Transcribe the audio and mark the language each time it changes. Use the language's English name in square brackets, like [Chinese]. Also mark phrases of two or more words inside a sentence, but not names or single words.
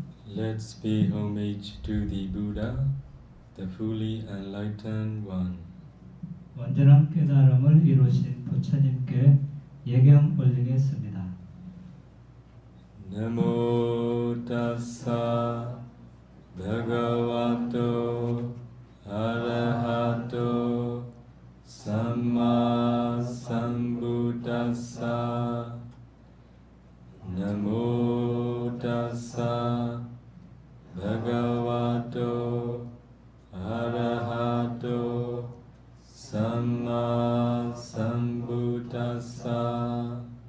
[English] Let's pay homage to the Buddha, the fully enlightened one. [Korean] 완전한 깨달음을 이루신 부처님께 예경 올리겠습니다. [Pali] Namo tassa bhagavato arahato samma sambuddhassa. Namo tassa bhagavato arahato samma sambuddhassa.